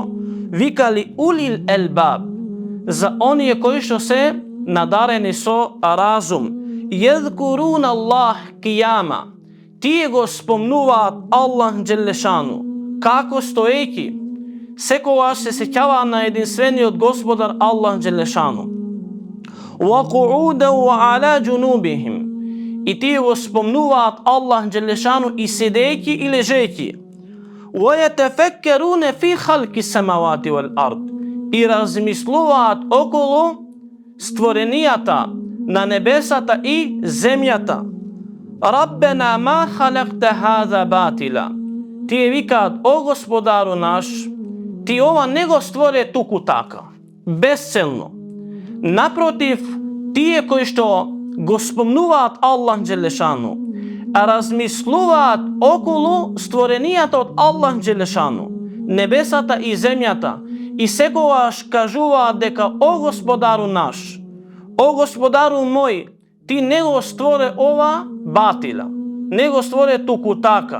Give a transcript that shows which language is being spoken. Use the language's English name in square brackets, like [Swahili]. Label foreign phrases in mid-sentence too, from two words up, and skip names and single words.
[Macedonian] Викали [Arabic] أولي الألباب, [Macedonian] за оние кои што се надарени со разум. [Arabic] يذكرون الله قياما, [Macedonian] Тие го спомнуваат Аллах Джелешану, како стоејќи, секогаш се сеќаваа на единствениот Господар Аллах Джелешану. [Arabic] وَقُعُودًا وَعَلَى جُنُوبِهِمْ. [Macedonian] И тие го спомнуваат Аллах Джелешану и седејќи и лежејќи. [Arabic] وَيَتَفَكَّرُونَ فِي خَلْقِ السَّمَاوَاتِ وَالْأَرْضِ. [Macedonian] И размислуваат околу створенијата на небесата и земјата. [Arabic] رَبَّنَا مَا خَلَقْتَ هَذَا بَاطِلًا. [Macedonian] Тие викаат: о Господару наш, ти ова не го створе туку така, безцелно. Напротив, тие кои што го спомнуваат Аллах Джелешану, а размислуваат околу створенијата од Аллах Джелешану, небесата и земјата, и секогаш кажуваат дека: о Господару наш, о Господару мој, ти не го створе ова батила, не го створе туку така.